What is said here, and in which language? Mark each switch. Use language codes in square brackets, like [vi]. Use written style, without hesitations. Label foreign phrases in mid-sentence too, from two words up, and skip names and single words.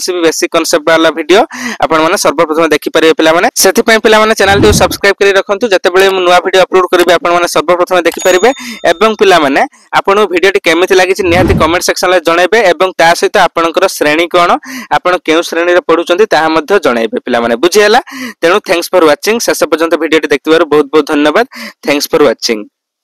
[or] भी [en] basic concept [or] ୱାଲା ଭିଡିଓ ଆପଣ ମାନେ ସର୍ବପ୍ରଥମ ଦେଖି ପାରିବେ ପିଲା ମାନେ ସେଥି ପାଇଁ ପିଲା ମାନେ ଚ୍ୟାନେଲ ଟି ସବସ୍କ୍ରାଇବ କରି ରଖନ୍ତୁ ଯେତେ ବେଳେ ମୁଁ ନୂଆ ଭିଡିଓ ଅପଲୋଡ କରିବି ଆପଣ ମାନେ ସର୍ବପ୍ରଥମ ଦେଖି ପାରିବେ ଏବଂ ପିଲା ମାନେ ଆପଣ ଭିଡିଓ ଟି କେମିତି ଲାଗି ଛି ନିହାତି [en] comment section [or] ରେ ଜଣାଇବେ ଏବଂ ତା ସହିତ ଆପଣଙ୍କର ଶ୍ରେଣୀ କେଉଁ ଆପଣ କେଉଁ ଶ୍ରେଣୀ ରେ ପଢୁଛନ୍ତି ତା ମଧ୍ୟ ଜଣାଇବେ ପିଲା ମାନେ ବୁଝି ହେଲା ତେଣୁ [en] thanks for watching [or] ଶେଷ ପର୍ଯ୍ୟନ୍ତ ଭିଡିଓ ଟି ଦେଖିଥିବାରୁ ବହୁତ ବହୁତ ଧନ୍ୟବାଦ [en] thanks for watching.